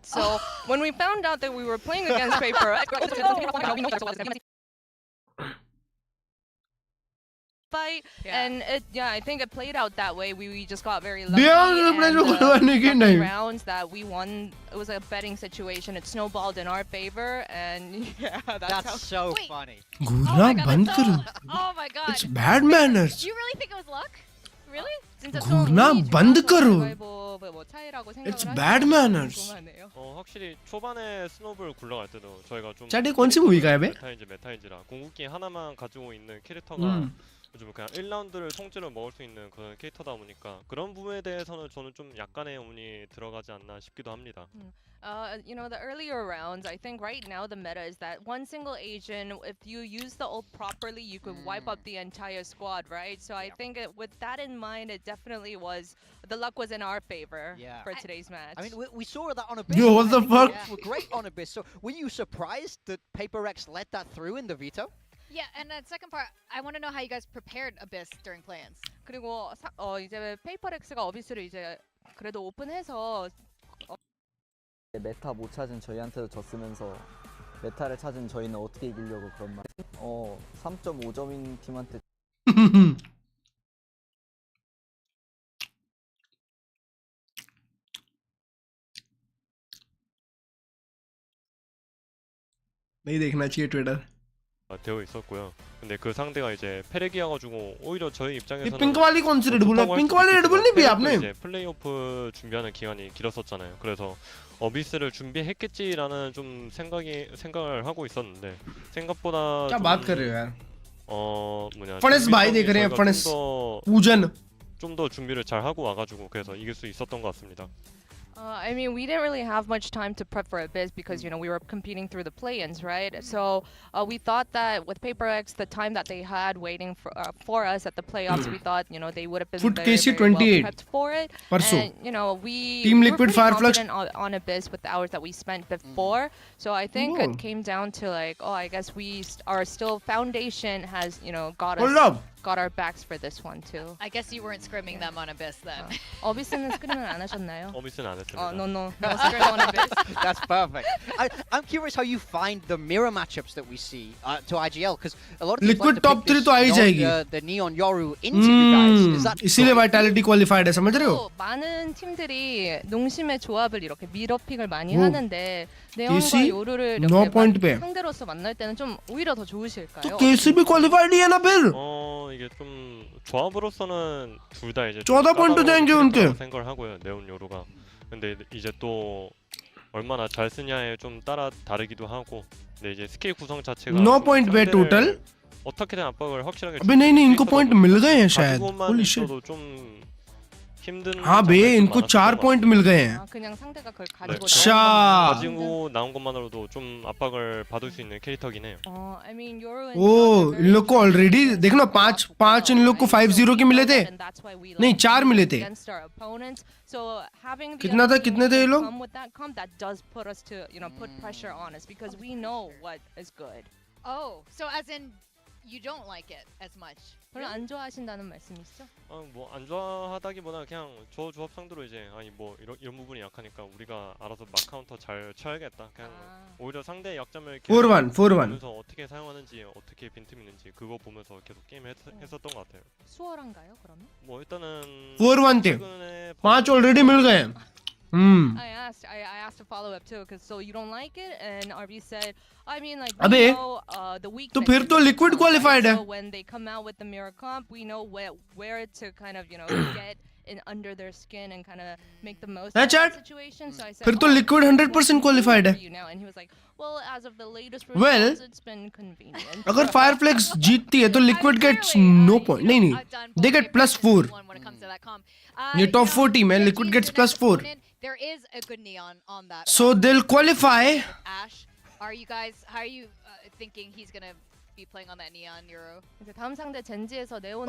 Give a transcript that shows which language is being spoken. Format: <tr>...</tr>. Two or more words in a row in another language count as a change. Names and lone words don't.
<en>So when we found out that we were playing against Paper X, fight, and I think it played out that way. We just got very lucky. And the rounds that we won, it was a betting situation. It snowballed in our favor, and that's so funny.</en> <hi>घूरना बंद करो.</hi> <en>Oh my god. It's bad manners. You really think it was luck? Really?</en> <hi>घूरना बंद करो.</hi> <en>It's bad manners.</en> <ko>확실히 초반에 스노우볼 굴러갈 때도 저희가 좀</ko> <hi>짤이 कौन सी मूवी का है बे?</hi> <ko>메타인지라 궁극기 하나만 가지고 있는 캐릭터가 요즘 그냥 1라운드를 통째로 먹을 수 있는 그런 캐릭터다 보니까 그런 부분에 대해서는 저는 좀 약간의 운이 들어가지 않나 싶기도 합니다.</ko> <en>You know, the earlier rounds, I think right now the meta is that one single agent, if you use the ult properly, you could wipe up the entire squad, right? So I think with that in mind, it definitely was, the luck was in our favor for today's match. I mean, we saw that on Abyss. Yo, what the fuck? Were great on Abyss. So were you surprised that Paper X let that through in the veto? Yeah, and the second part, I want to know how you guys prepared Abyss during play-ins.</en> <ko>그리고 이제 페이퍼렉스가 어비스를 이제 그래도 오픈해서 메타 못 찾은 저희한테도 졌으면서 메타를 찾은 저희는 어떻게 이기려고 그런 말. 3.5점인 팀한테</ko> <hi>नहीं देखना चाहिए ट्विटर.</hi> <ko>되어 있었고요. 근데 그 상대가 이제 페레기여가지고 오히려 저희 입장에서는</ko> <hi>पिंक वाली कौन सी रेडबुल है? पिंक वाली रेडबुल नहीं पिया आपने?</hi> <ko>이제 플레이오프 준비하는 기간이 길었었잖아요. 그래서 어비스를 준비했겠지라는 좀 생각을 하고 있었는데 생각보다</ko> <hi>क्या बात कर रहे हो यार?</hi> <ko>뭐냐</ko> <hi>फर्नेस भाई देख रहे हैं फर्नेस पूजन.</hi> <ko>좀 더 준비를 잘 하고 와가지고 그래서 이길 수 있었던 것 같습니다.</ko> <en>I mean, we didn't really have much time to prep for Abyss because, you know, we were competing through the play-ins, right? So we thought that with Paper X, the time that they had waiting for us at the playoffs, we thought, you know, they would have been very well prepped for it. And, you know, we were pretty confident on Abyss with the hours that we spent before. So I think it came down to like, I guess our foundation has, you know, got our backs for this one too. I guess you weren't scrimming them on Abyss then.</en> <ko>어비스는 스크림을 안 하셨나요? 어비스는 안 했습니다.</ko> <en>No scrim on Abyss. That's perfect. I'm curious how you find the mirror matchups that we see to IGL, because a lot of people</en> <hi>Liquid top 3 तो आ ही जाएगी.</hi> <en>The Neon Yoru into you guys. Is that</en> <hi>इसीलिए Vitality qualified है, समझ रहे हो?</hi> <ko>많은 팀들이 농심의 조합을 이렇게 미러픽을 많이 하는데 네온과 요루를 이렇게 상대로서 만날 때는 좀 오히려 더 좋으실까요?</ko> <hi>तो KCB qualified ही है ना फिर?</hi> <ko>이게 좀 조합으로서는 둘 다 이제</ko> <hi>14 पॉइंट जाएंगे उनके.</hi> <ko>생각을 하고요. 네온 요루가. 근데 이제 또 얼마나 잘 쓰냐에 좀 따라 다르기도 하고. 근데 이제 스킬 구성 자체가</ko> <hi>9 पॉइंट पे टोटल.</hi> <ko>어떻게든 압박을 확실하게.</ko> <hi>अबे नहीं इनको पॉइंट मिल गए हैं शायद.</hi> <en>holy shit.</en> <ko>좀 힘든.</ko> <hi>हाँ बे इनको 4 पॉइंट मिल गए हैं.</hi> <ko>그냥 상대가 그걸 가지고 나온 것만으로도 좀 압박을 받을 수 있는 캐릭터긴 해요.</ko> <en>I mean,</en> <hi>इन लोग को ऑलरेडी देखना 5 इन लोग को 5-0 के मिले थे. नहीं 4 मिले थे. कितने थे ये लोग?</hi> <en>That does put us to, you know, put pressure on us because we know what is good. Oh, so as in you don't like it as much.</en> <ko>별로 안 좋아하신다는 말씀이시죠? 안 좋아하다기보다 그냥 저 조합 상대로 이제 이런 부분이 약하니까 우리가 알아서 막 카운터 잘 쳐야겠다. 그냥 오히려 상대의 약점을 보면서 어떻게 사용하는지, 어떻게 빈틈이 있는지 그거 보면서 계속 게임을 했었던 것 같아요. 수월한가요, 그러면? 일단은</ko> <hi>4-1 थे. 5 ऑलरेडी मिल गए.</hi> <en>I asked to follow up too, because so you don't like it, and RB said, I mean, like, we know the weakness.</en> <hi>तो फिर तो liquid qualified है.</hi> <en>So when they come out with the mirror comp, we know where to kind of, you know, get in under their skin and kind of make the most of that situation. So I said,</en> <hi>फिर तो liquid 100% qualified है.</hi> <en>And he was like, well, as of the latest results, it's been convenient.</en> <hi>अगर Fireflex जीतती है तो liquid</hi> <en>gets no point.</en> <hi>नहीं,</hi> <en>they get +4.</en> <hi>ये</hi> <en>top 4 team</en> <hi>है.</hi> <en>Liquid gets +4. there is a good neon on that. So they'll qualify. Ash, how are you thinking he's gonna be playing on that neon Euro?</en> <ko>이제 다음 상대 젠지에서 네온을</ko>